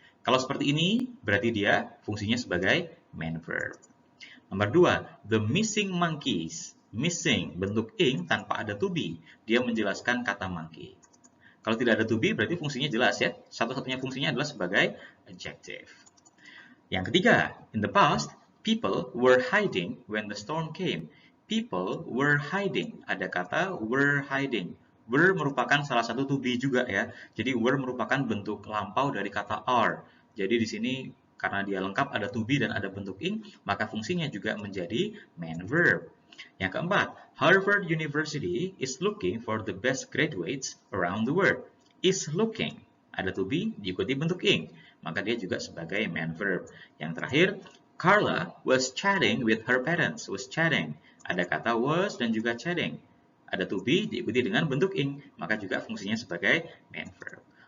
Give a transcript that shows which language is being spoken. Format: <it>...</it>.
<id>Kalau seperti ini, berarti dia fungsinya sebagai main verb. Nomor 2,</id> <en>the missing monkeys.</en> <id>Missing, bentuk ing tanpa ada to be. Dia menjelaskan kata monkey. Kalau tidak ada to be, berarti fungsinya jelas ya. Satu-satunya fungsinya adalah sebagai adjective. Yang ketiga,</id> <en>in the past, people were hiding when the storm came. People were hiding.</en> <id>Ada kata</id> <en>were hiding.</en> <id>Were merupakan salah satu to be juga ya. Jadi were merupakan bentuk lampau dari kata are. Jadi di sini karena dia lengkap ada to be dan ada bentuk ing, maka fungsinya juga menjadi main verb. Yang keempat,</id> <en>Harvard University is looking for the best graduates around the world. Is looking.</en> <id>Ada to be diikuti bentuk ing, maka dia juga sebagai main verb. Yang terakhir,</id> <en>Carla was chatting with her parents. Was chatting. Ada kata was dan juga chatting.</en> <id>Ada to be diikuti dengan bentuk ing, maka juga fungsinya sebagai main verb.</id>